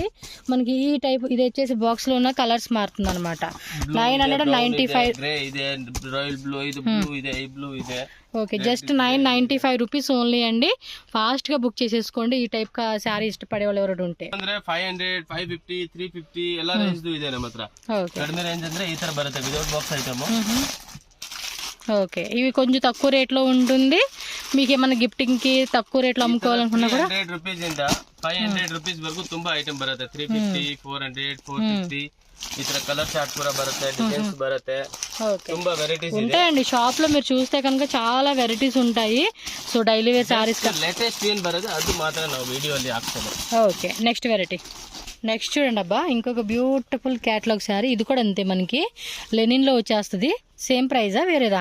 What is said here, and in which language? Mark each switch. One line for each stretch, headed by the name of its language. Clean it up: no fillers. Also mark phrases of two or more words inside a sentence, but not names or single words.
Telugu: మనకి ఈ టైప్ ఇది వచ్చేసి బాక్స్ లో ఉన్న కలర్స్ మారుతుంది అనమాట. 995. రాయల్ బ్లూ, ఇది బ్లూ ಇದೆ, ఈ బ్లూ ಇದೆ. ఓకే, జస్ట్ 995 రూపీస్ ఓన్లీ అండి. ఫాస్ట్ గా బుక్ చేసేసుకోండి ఈ టైప్ శారీ ఇష్టపడే వాళ్ళు ఎవరు ఉంటే.
Kannada: 500, 550, 350 ಎಲ್ಲ ರೇಂಜ್ ಇದೆ ನಮ್ಮ ಹತ್ರ. ಕಡಿಮೆ ರೇಂಜ್ ಅಂದ್ರೆ ಈ ತರ ಬರುತ್ತೆ ವಿದೌಟ್ ಬಾಕ್ಸ್ ಐಟಮ್.
Telugu: ఓకే, ఇవి కొంచెం తక్కువ రేట్ లో ఉంటుంది. మీకు ఏమైనా గిఫ్టింగ్ కి తక్కువ రేట్ లో అమ్ముకోవాలనుకున్నా కూడా
Kannada: 100 రూపీస్ ఇంದ 500 రూపీస్ వరకు ತುಂಬಾ ఐటమ్ ಬರುತ್ತೆ. 350, 400, 450 ಈ ತರ ಕಲರ್ ಚಾರ್ಟ್ ಕೂಡ ಬರುತ್ತೆ, ಡಿಸೈನ್ಸ್ ಬರುತ್ತೆ, ತುಂಬಾ వెరైటీస్
Telugu: ఉంటాయండి షాప్ లో. మీరు చూస్తే కనుక చాలా వెరైటీస్ ఉంటాయి. సో డైలీ వేర్ సారీస్
Kannada: లేటెస్ట్ ఏం బರುತ್ತೆ
Telugu: అది మాత్రం
Kannada: ನಾವು వీడియోಲಿ ಹಾಕ್ತೇವೆ.
Telugu: ఓకే, నెక్స్ట్ వెరైటీ. నెక్స్ట్ చూడండి అబ్బా, ఇంకొక బ్యూటిఫుల్ క్యాటలాగ్ శారీ. ఇది కూడా అంతే, మనకి లెనిన్ లో వచ్చేస్తుంది. సేమ్ ప్రైజా వేరేదా?